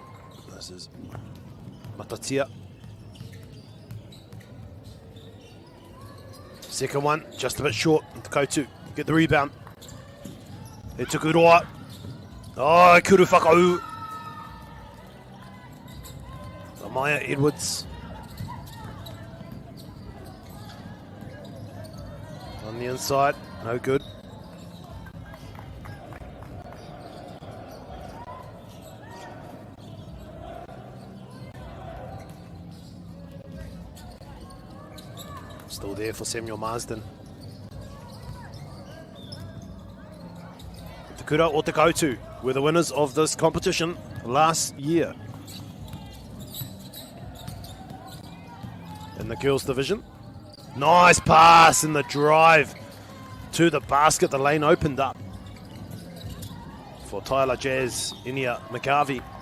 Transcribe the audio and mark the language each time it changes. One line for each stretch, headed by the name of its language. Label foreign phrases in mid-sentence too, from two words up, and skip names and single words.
English: This is matatia. Second one, just a bit short. Te kautu, get the rebound.
Māori: E tuku roa. Kuru whakau. Amaya Edwards.
English: On the inside, no good. Still there for Samuel Marsden. Te kura o te kautu were the winners of this competition last year. In the girls division. Nice pass in the drive to the basket. The lane opened up for Tyler Jazz, Inia McCarvey.